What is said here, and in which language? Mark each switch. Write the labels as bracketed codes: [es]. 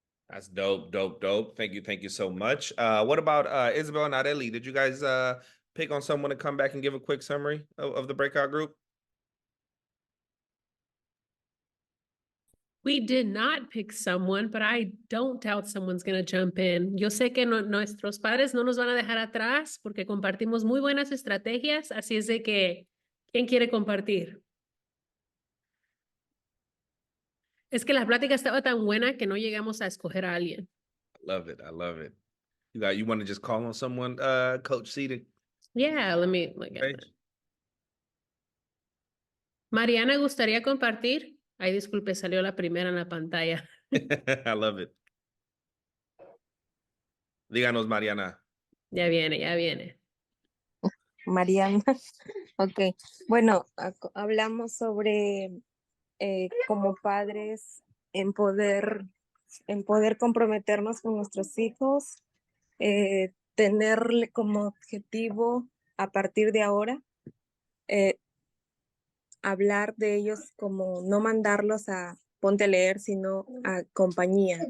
[en] That's dope. Thank you so much. What about Isabel and Areli? Did you guys pick on someone to come back and give a quick summary of the breakout group? We did not pick someone, but I don't doubt someone's going to jump in. [es] Yo sé que nuestros padres no nos van a dejar atrás porque compartimos muy buenas estrategias, así es de que, ¿quién quiere compartir? Es que la plática estaba tan buena que no llegamos a escoger a alguien. [en] I love it. I love it. You want to just call on someone, Coach Seaton? Yeah, let me look at it. [es] Mariana, ¿gustaría compartir? Ay, disculpe, salió la primera en la pantalla. [en] I love it. [es] Díganos, Mariana. Ya viene, ya viene. Mariana. Ok, bueno, hablamos sobre como padres en poder comprometernos con nuestros hijos, tenerle como objetivo a partir de ahora, hablar de ellos como no mandarlos a ponte a leer, sino a compañía.